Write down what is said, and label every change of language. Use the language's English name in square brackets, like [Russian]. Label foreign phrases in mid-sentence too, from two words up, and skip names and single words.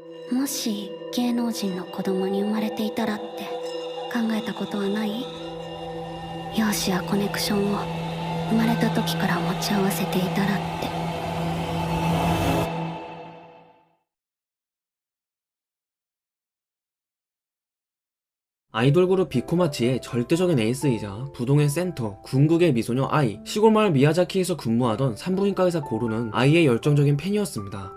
[Japanese] もし芸能人の子供に生まれていたらって考えたことはない？容姿やコネクションを生まれた時から持ち合わせていたらって。 [Korean] 아이돌 그룹 비코마치의 절대적인 에이스이자 부동의 센터, 궁극의 미소녀 아이, 시골마을 미야자키에서 근무하던 산부인과 의사 고루는 아이의 열정적인 팬이었습니다.